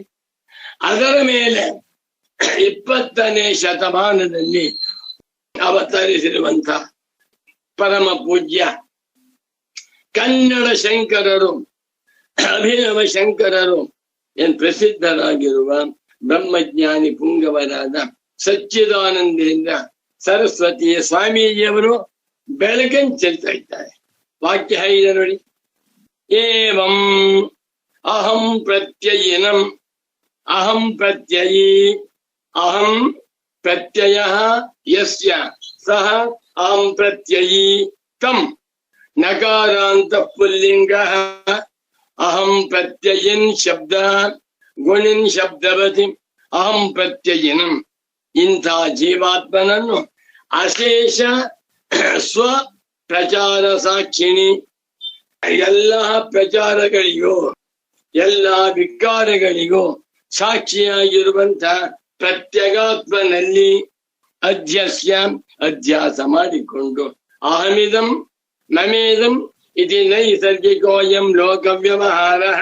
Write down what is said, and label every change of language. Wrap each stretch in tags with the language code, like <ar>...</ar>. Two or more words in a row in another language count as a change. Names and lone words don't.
<kn>ಅದರ ಮೇಲೆ 20ನೇ ಶತಮಾನದಲ್ಲಿ ಅವತರಿಸಿರುವಂತಹ ಪರಮ ಪೂಜ್ಯ ಕನ್ನಡ ಶಂಕರರು, ಅಭಿನವ ಶಂಕರರು, ಏನ್ ಪ್ರಸಿದ್ಧರಾಗಿರುವ ಬ್ರಹ್ಮಜ್ಞಾನಿ ಪುಂಗವರಾದ ಸಚ್ಚಿದಾನಂದೇಂದ್ರ ಸರಸ್ವತಿಯ ಸ್ವಾಮೀಜಿಯವರು ಬೆಳಕನ್ನು ಚೆಲ್ತಾ ಇದ್ದಾರೆ. ವಾಕ್ಯ ಇದೆ ನೋಡಿ.</kn> <sa>ಏವಂ ಅಹಂ ಪ್ರತ್ಯಯಿನಂ ಅಹಂ ಪ್ರತ್ಯಯಿ ಅಹಂ ಪ್ರತ್ಯಯ ಯಸ್ಯ ಸಹ ಅಹಂ ಪ್ರತ್ಯಯಿ ತಂ ನಕಾರಾಂತ ಪುಲ್ಲಿಂಗ ಅಹಂ ಪ್ರತ್ಯಯಿನ್ ಶಬ್ದ ಗುಣಿನ್ ಶಬ್ದವತಿ ಅಹಂ ಪ್ರತ್ಯಯಿನಂ.</sa> <kn>ಇಂಥ ಜೀವಾತ್ಮನನ್ನು</kn> <sa>ಅಶೇಷ ಸ್ವ ಪ್ರಚಾರ ಸಾಕ್ಷಿಣಿ,</sa> <kn>ಎಲ್ಲ ಪ್ರಚಾರಗಳಿಗೂ ಎಲ್ಲ ವಿಕಾರಗಳಿಗೂ ಸಾಕ್ಷಿಯಾಗಿರುವಂತ ಪ್ರತ್ಯಗಾತ್ಮನಲ್ಲಿ ಅಧ್ಯಸ್ಯ ಅಧ್ಯಾಸ ಮಾಡಿಕೊಂಡು</kn> <sa>ಅಹಮಿದಂ ಮಮೇದಂ ಇತಿ ನೈಸರ್ಗಿಕೋಯಂ ಲೋಕ ವ್ಯವಹಾರ.</sa>